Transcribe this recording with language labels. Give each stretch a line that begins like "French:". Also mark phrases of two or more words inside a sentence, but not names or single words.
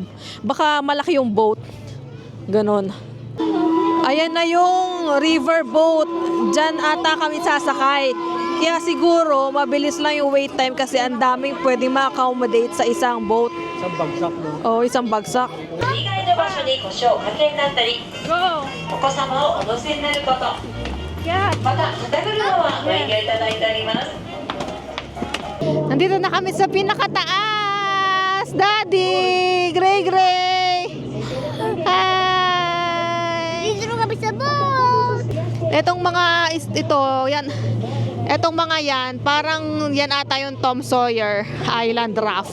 Filipino: Baka malaki yung boat. Ganon. Ayan na yung river boat. Diyan ata kami sasakay. Kaya siguro, mabilis lang yung wait time kasi ang daming pwedeng ma-accommodate sa isang boat. Isang bagsak, no? O, isang bagsak.
Japanese: 意外な場所に故障発見だったり
English: Go!
Japanese: お子様をお乗せになること
English: Yeah.
Japanese: また肩車はご遠慮いただいております
Filipino: Nandito na kami sa pinakataas! Daddy! Gray Gray! Hi! Dito kami sa boat! Etong mga ito, yan. Etong mga yan, parang yan ata yung Tom Sawyer Island Raft.